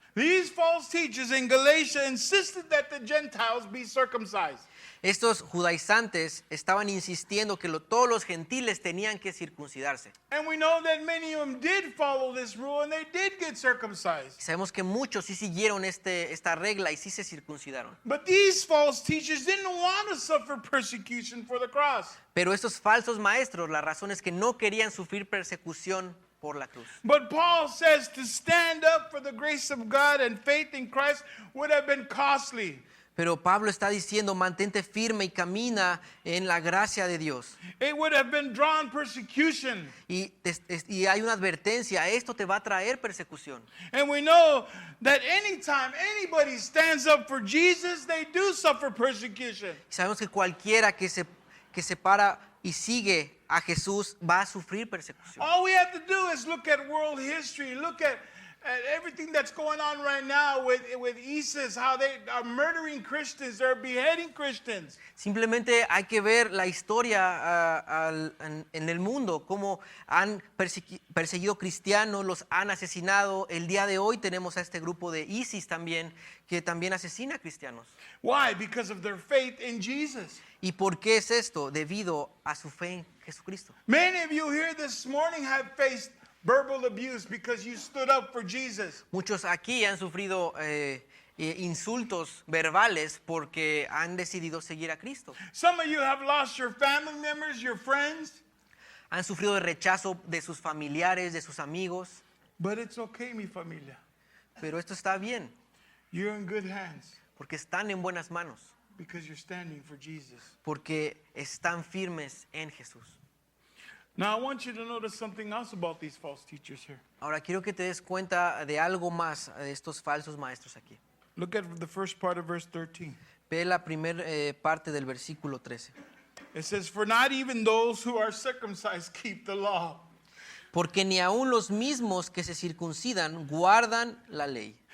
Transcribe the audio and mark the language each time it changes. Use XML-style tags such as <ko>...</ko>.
<en>These false teachers in Galatia insisted that the Gentiles be circumcised.</en> <es>Estos judaizantes estaban insistiendo que todos los gentiles tenían que circuncidarse.</es> <en>And we know that many of them did follow this rule and they did get circumcised.</en> <es>Sabemos que muchos sí siguieron esta regla y sí se circuncidaron.</es> <en>But these false teachers didn't want to suffer persecution for the cross.</en> <es>Pero estos falsos maestros, la razón es que no querían sufrir persecución por la cruz.</es> <en>But Paul says to stand up for the grace of God and faith in Christ would have been costly.</en> <es>Pero Pablo está diciendo, mantente firme y camina en la gracia de Dios.</es> <en>It would have been drawn persecution.</en> <es>Y hay una advertencia, esto te va a traer persecución.</es> <en>And we know that anytime anybody stands up for Jesus, they do suffer persecution.</en> <es>Y sabemos que cualquiera que se para y sigue a Jesús va a sufrir persecución.</es> <en>All we have to do is look at world history, look at everything that's going on right now with ISIS, how they are murdering Christians, they're beheading Christians.</en> <es>Simplemente hay que ver la historia en el mundo, cómo han perseguido cristianos, los han asesinado. El día de hoy tenemos a este grupo de ISIS también, que también asesina cristianos.</es> <en>Why? Because of their faith in Jesus.</en> <es>¿Y por qué es esto? Debido a su fe en Jesucristo.</es> <en>Many of you here this morning have faced verbal abuse because you stood up for Jesus.</en> <es>Muchos aquí han sufrido insultos verbales porque han decidido seguir a Cristo.</es> <en>Some of you have lost your family members, your friends.</en> <es>Han sufrido el rechazo de sus familiares, de sus amigos.</es> <en>But it's okay,</en> <es>mi familia. Pero esto está bien,</es> <en>You're in good hands</en> <es>porque están en buenas manos,</es> <en>because you're standing for Jesus.</en> <es>porque están firmes en Jesús.</es> <en>Now, I want you to notice something else about these false teachers here.</en> <es>Ahora quiero que te des cuenta de algo más de estos falsos maestros aquí.</es> <en>Look at the first part of verse 13.</en> <es>Ve la primera parte del versículo 13.</es> <en>It says, "For not even those who are circumcised keep the law."</en> <es>Porque ni aun los mismos que se circuncidan guardan la ley.</es>